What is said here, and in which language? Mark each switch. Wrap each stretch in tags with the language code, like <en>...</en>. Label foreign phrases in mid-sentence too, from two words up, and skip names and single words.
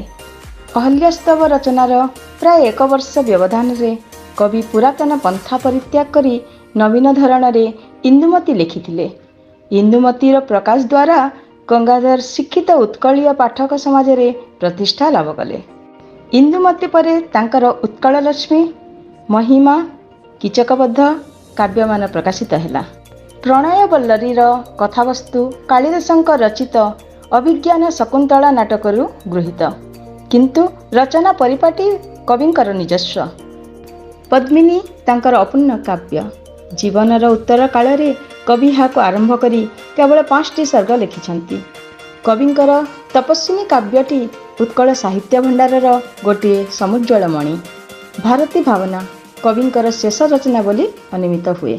<or>ଅହଲ୍ୟାସ୍ତବ ରଚନାର ପ୍ରାୟ 1 ବର୍ଷ ବ୍ୟବଧାନ ରେ କବି ପୁରାତନ ପନ୍ଥା ପରିତ୍ୟାଗ କରି ନବୀନ ଧରଣ ରେ ଇନ୍ଦୁମତୀ ଲିଖିଥିଲେ। ଇନ୍ଦୁମତୀର ପ୍ରକାଶ ଦ୍ୱାରା ଗଙ୍ଗାଧର ଶିକ୍ଷିତ ଉତ୍କଳୀୟ ପାଠକ ସମାଜ ରେ ପ୍ରତିଷ୍ଠା ଲାଭ କଲେ। ଇନ୍ଦୁମତୀ ପରେ ତାଙ୍କର ଉତ୍କଳ ଲକ୍ଷ୍ମୀ, ମହିମା, କୀଚକବଦ୍ଧ କାବ୍ୟମାନ ପ୍ରକାଶିତ ହେଲା। ପ୍ରଣୟ ବଲ୍ଲରୀର କଥାବସ୍ତୁ କାଳିଦାସଙ୍କ ରଚିତ ଅଭିଜ୍ଞାନ ଶକୁନ୍ତଳା ନାଟକରୁ ଗୃହୀତ, କିନ୍ତୁ ରଚନା ପରିପାଟୀ କବିଙ୍କର ନିଜସ୍ୱ। ପଦ୍ମିନୀ ତାଙ୍କର ଅପୂର୍ଣ୍ଣ କାବ୍ୟ। ଜୀବନର ଉତ୍ତର କାଳ ରେ କବି ହାକୁ ଆରମ୍ଭ କରି କେବଳ 5ଟି ସର୍ଗ ଲେଖିଛନ୍ତି। କବିଙ୍କର ତପସ୍ୱିନୀ କାବ୍ୟଟି ଉତ୍କଳ ସାହିତ୍ୟ ଭଣ୍ଡାରର ଗୋଟେ ସମୁଜ୍ଜ୍ୱଳ ମଣି। ଭାରତୀ ଭାବନା କବିଙ୍କର ଶେଷ ରଚନା ବୋଲି ଅନିମିତ ହୁଏ।</or>